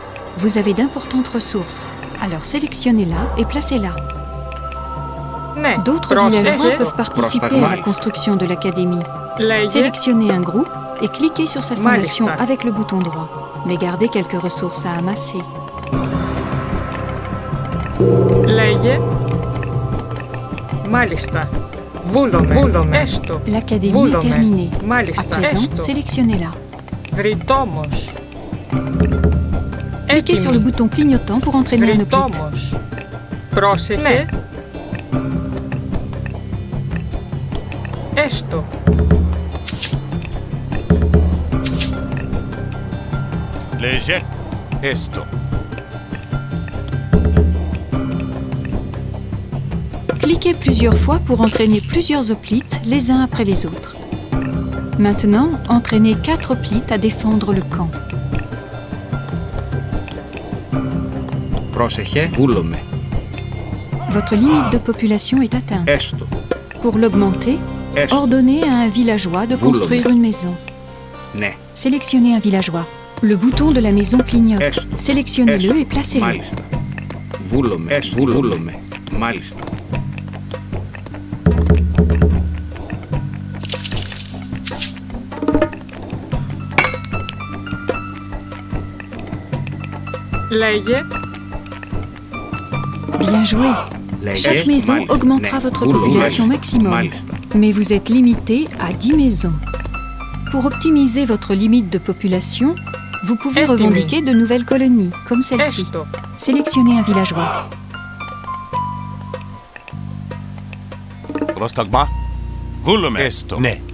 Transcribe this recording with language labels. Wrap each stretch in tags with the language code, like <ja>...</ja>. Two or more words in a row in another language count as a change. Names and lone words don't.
<fr>Vous avez d'importantes ressources. Alors sélectionnez-la et placez-la.</fr> <el>Ναι.</el> <fr>D'autres</fr> <el>Πρόσεχε.</el> <fr>villageois peuvent participer à la</fr> <el>Prostagmalis.</el> <fr>construction de l'académie.</fr> <el>Λέγε.</el> <fr>Sélectionnez un groupe et cliquez sur sa fondation</fr> <el>Malista.</el> <fr>avec le bouton droit. Mais gardez quelques ressources à amasser.</fr> <el>Λέγε. Μάλιστα. Βούλομαι. Έστω.</el> <fr>L'académie est</fr> <el>Βούλομαι.</el> <fr>terminée. À</fr> <el>Μάλιστα.</el> <fr>présent,</fr> <el>Έστω.</el> <fr>sélectionnez-la.</fr> <el>Βρυτόμος.</el> <fr>Cliquez sur le bouton clignotant pour entraîner un hoplite.</fr> <el>Βρυτόμος. Πρόσεχε. Ναι. Έστω. Léger. Esto.</el> <fr>Cliquez plusieurs fois pour entraîner plusieurs hoplites les uns après les autres. Maintenant, entraînez 4 hoplites à défendre le camp.</fr> <el>Πρόσεχε. Βούλομαι.</el> <fr>Votre limite de population est atteinte.</fr> <el>Έστω.</el> <fr>Pour l'augmenter,</fr> <el>Έστω.</el> <fr>ordonnez à un villageois de construire une maison.</fr> <el>Ναι.</el> <fr>Sélectionnez un villageois. Le bouton de la maison clignote.</fr> <el>Έστω.</el> <fr>Sélectionnez-le</fr> <el>Έστω.</el> <fr>et placez-le.</fr> <el>Μάλιστα. Βούλομαι. Έστω. Βούλομαι. Μάλιστα. Λέγε.</el> <fr>Bien joué.</fr> <el>Λέγε.</el> <fr>Chaque maison</fr> <el>Μάλιστα.</el> <fr>augmentera</fr> <el>Ναι.</el> <fr>votre</fr> <el>Βούλομαι.</el> <fr>population</fr> <el>Μάλιστα.</el> <fr>maximum.</fr> <el>Μάλιστα.</el> <fr>Mais vous êtes limité à 10 maisons. Pour optimiser votre limite de population, vous pouvez</fr> <el>Έτοιμοι.</el> <fr>revendiquer de nouvelles colonies, comme celle-ci.</fr> <el>Έστω.</el> <fr>Sélectionnez un villageois.</fr> <el>Πρόσταγμα. Βούλουμε. Esto. Ναι.</el>